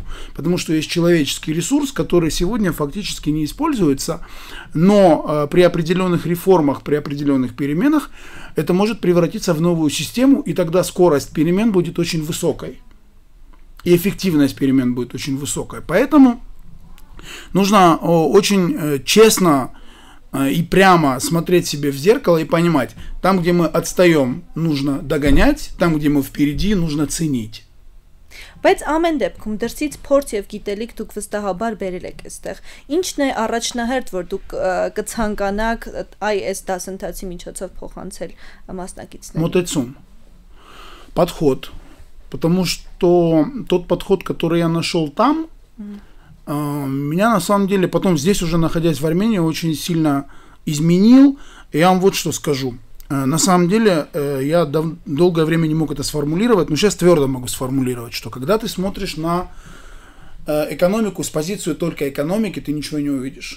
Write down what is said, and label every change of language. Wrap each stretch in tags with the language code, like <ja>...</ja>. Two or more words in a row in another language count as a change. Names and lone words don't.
<ru>Потому что есть человеческий ресурс, который сегодня фактически не используется, но при определенных реформах, при определенных переменах это может превратиться в новую систему, и тогда скорость перемен будет очень высокой. И эффективность перемен будет очень высокой. Поэтому нужно очень честно и прямо смотреть себе в зеркало и понимать, там, где мы отстаем, нужно догонять, там, где мы впереди, нужно ценить.</ru> <hy>Բայց ամեն դեպքում դրսից փորձ եւ գիտելիք դուք վստահաբար բերել եք այստեղ։ Ինչն է առաջնահերթ, որ դուք կցանկանաք այս դասընթացի միջոցով փոխանցել մասնակիցներին։</hy> <ru>Мотоцум. Подход. Потому что тот подход, который я нашел там, меня на самом деле потом здесь уже находясь в Армении очень сильно изменил. И я вам вот что скажу. На самом деле я долгое время не мог это сформулировать, но сейчас твердо могу сформулировать, что когда ты смотришь на экономику с позиции только экономики, ты ничего не увидишь.</ru>